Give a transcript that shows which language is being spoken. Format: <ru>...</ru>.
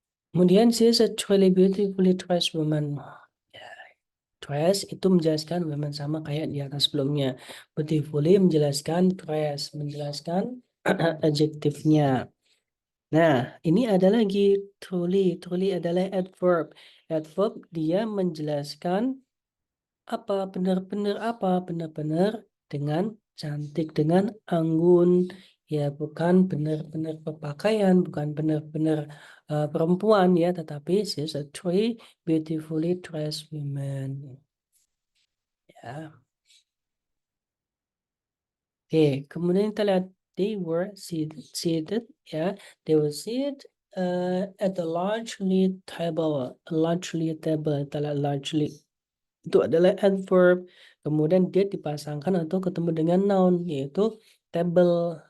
<en>Kemudian she is a truly beautifully dressed woman.</en> <id>Ya, dress itu menjelaskan women sama kayak di atas sebelumnya. Beautifully menjelaskan dress, menjelaskan adjektifnya. Nah, ini ada lagi truly. Truly adalah adverb. Adverb dia menjelaskan apa? Benar-benar apa? Benar-benar dengan cantik, dengan anggun. Ya, bukan benar-benar berpakaian, bukan benar-benar perempuan ya, tetapi</id> <en>she's a truly beautifully dressed woman.</en> <id>Ya. Oke, kemudian kita lihat</id> <en>they were seated</en> <id>ya.</id> <en>They were seated at a largely table.</en> <id>Largely itu adalah adverb. Kemudian dia dipasangkan atau ketemu dengan noun yaitu table.</id>